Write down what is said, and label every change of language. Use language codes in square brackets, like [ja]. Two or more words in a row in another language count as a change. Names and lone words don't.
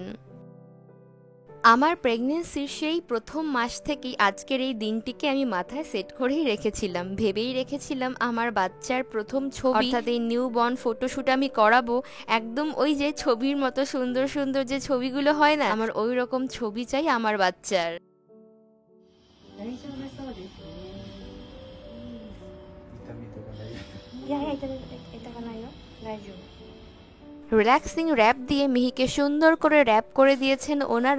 [bn] আমার প্রেগনেন্সির সেই প্রথম মাস থেকেই আজকের এই দিনটিকে আমি মাথায় সেট করেই রেখেছিলাম। ভেবেই রেখেছিলাম আমার বাচ্চার প্রথম ছবি, অর্থাৎ এই [en] newborn photoshoot [bn] আমি করাবো। একদম ওই যে ছবির মতো সুন্দর সুন্দর যে ছবিগুলো হয় না, আমার ওই রকম ছবি চাই আমার বাচ্চার। [ja] 大丈夫そうですね。いやいや、痛かないよ。大丈夫。 [en] relaxing wrap [bn] দিয়ে মিহিকে সুন্দর করে র্যাপ করে দিয়েছেন ওনারা।